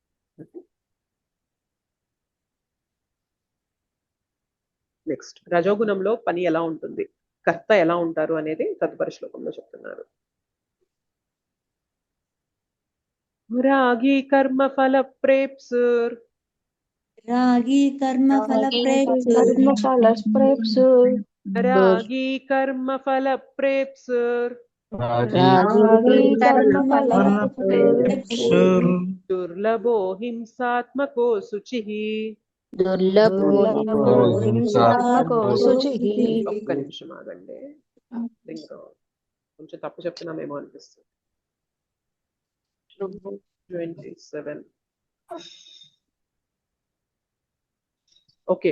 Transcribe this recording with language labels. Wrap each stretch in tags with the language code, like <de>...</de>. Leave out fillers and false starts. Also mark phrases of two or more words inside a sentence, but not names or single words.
<te>నెక్స్ట్ రజోగుణంలో పని ఎలా ఉంటుంది, కర్త ఎలా ఉంటారు అనేది తదుపరి శ్లోకంలో చెప్తున్నారు.</te> <sa>రాగి కర్మ ఫల ప్రేప్సుర్ रागी कर्म फल प्रेप्सुर्. రాగి కర్మ ఫల ప్రేప్సుర్ रागी कर्म फल प्रेप्सुर्. దుర్లభో హింసాత్మకో శుచిః.</sa> <te>ఒక్క నిమిషం ఆగండి. ఇంకా కొంచెం తప్పు చెప్తున్నామేమో అనిపిస్తుంది. 27 ఓకే.</te>